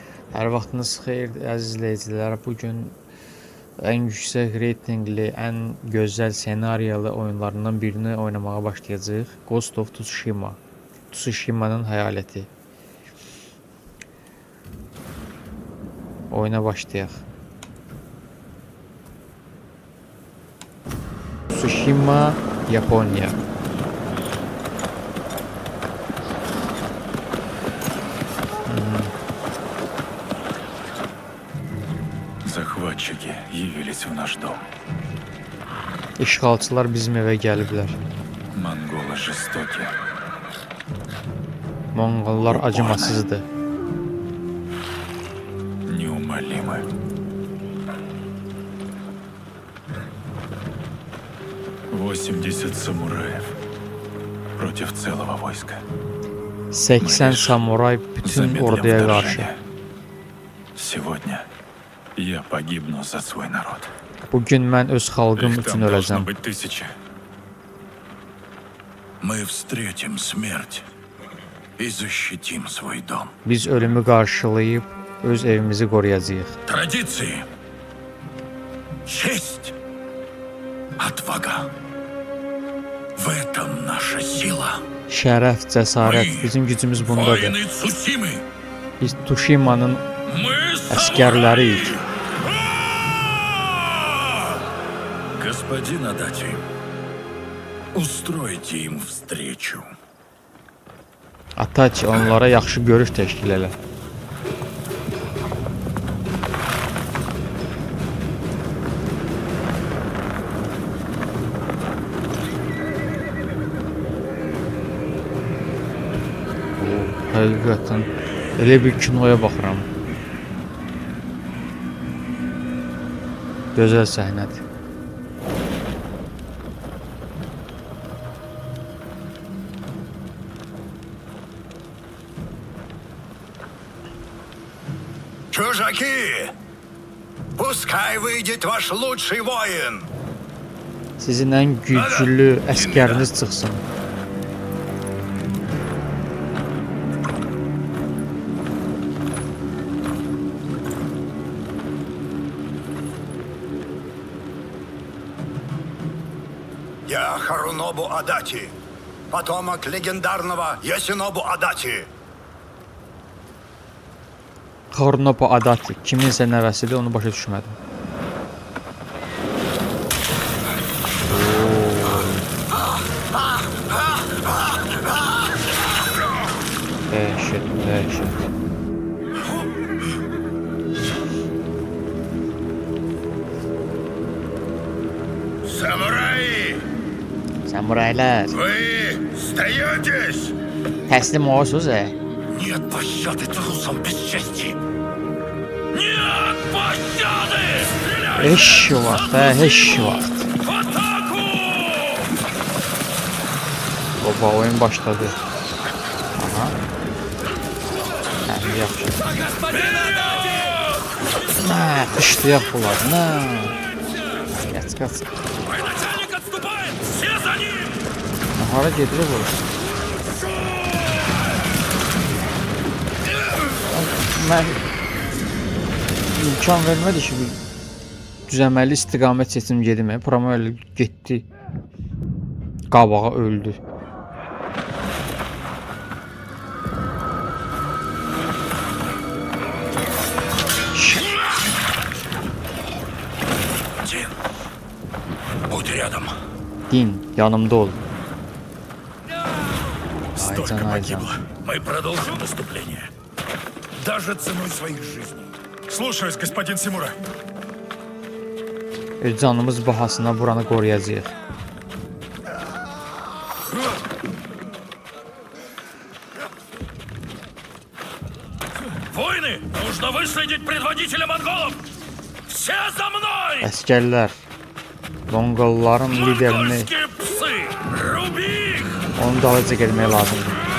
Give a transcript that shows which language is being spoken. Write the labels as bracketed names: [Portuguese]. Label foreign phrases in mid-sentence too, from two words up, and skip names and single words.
[Azerbaijani] Hər vaxtınız xeyir, əziz izləyicilər. Bugün ən yüksək reytinqli, ən gözəl ssenariyalı oyunlarından birini oynamağa başlayacağıq. Ghost of Tsushima. Tsushima'nın hayaləti. Oyuna başlayaq. Tsushima, Yaponiya. [Russian] Захватчики явились в наш дом. [Azerbaijani] İşğalçılar bizim evə gəliblər. [Russian] Монголы жестоки. [Azerbaijani] Monqollar acımasızdır. [Russian] Неумолимы. «80 самураев против целого войска. [Azerbaijani] 80 samuray bütün [Russian] Замедлим [Azerbaijani] orduya qarşı. [Russian] вторжение. Сегодня я погибну за свой народ. [Azerbaijani] Bugün mən öz xalqım [Russian] Их [Azerbaijani] üçün [Russian] там должно [Azerbaijani] öləcəm. [Russian] быть 1000. Мы встретим смерть и защитим свой дом. [Azerbaijani] Biz ölümü qarşılayıb öz evimizi qoruyacağıq. [Russian] Традиции, честь, отвага. В этом наша сила. [Azerbaijani] Şərəf, cəsarət, bizim gücümüz bundadır. [Russian] Воины Цусимы. [Azerbaijani] Biz Tsushimanın [Russian] Мы [Azerbaijani] əsgərləriyik. [Russian] Господин Адати, устройте им встречу. [Azerbaijani] Ataç onlara yaxşı görüş təşkil elə. Həqiqətən elə bir kinoya baxıram. Gözəl səhnədir. [Russian] Чужаки! Пускай выйдет ваш лучший воин! [Azerbaijani] Sizin ən güclü əsgəriniz çıxsın. [Russian] Я Харунобу Адати, потомок легендарного Ясинобу Адати. [Azerbaijani] Harunobu Adati kiminsə nəvəsidir, onu başa düşmədim. Dəhşət, dəhşət. [Russian] Самураи! [Azerbaijani] Samuraylar, [Russian] Вы сдаетесь? [Azerbaijani] təslim olursunuz, [Russian] Нет пощады трусам без чести! Нет пощады! [Azerbaijani] Heç vaxt, heç vaxt. [Russian] В атаку! [Azerbaijani] Baba, oyun başladı. Aha. Hə, yaxşı. Nə, qışlayaq bunlar, nə? Qaç, qaç. [Russian] Военачальник отступает! Все за ним! [Azerbaijani] Hara gedir bu? Mən imkan vermədi ki, düzəməli istiqamət seçim gedim. Prama öyle getdi. Qabağa öldü. [Russian] Дин, будь рядом. [Azerbaijani] Din, yanımda ol. [Russian] Столько Айзан, погибло. Мы продолжим наступление. Даже ценой своих жизней. Слушаюсь, господин Симура. [Azerbaijani] Öz canımız bahasına buranı qoruyacağıq. [Russian] Воины, нужно выследить предводителя монголов! Все за мной! [Azerbaijani] Əskərlər, Monqolların liderini, [Russian] Монгольские псы! Руби их! [Azerbaijani] onun dalınca gəlmək lazımdır.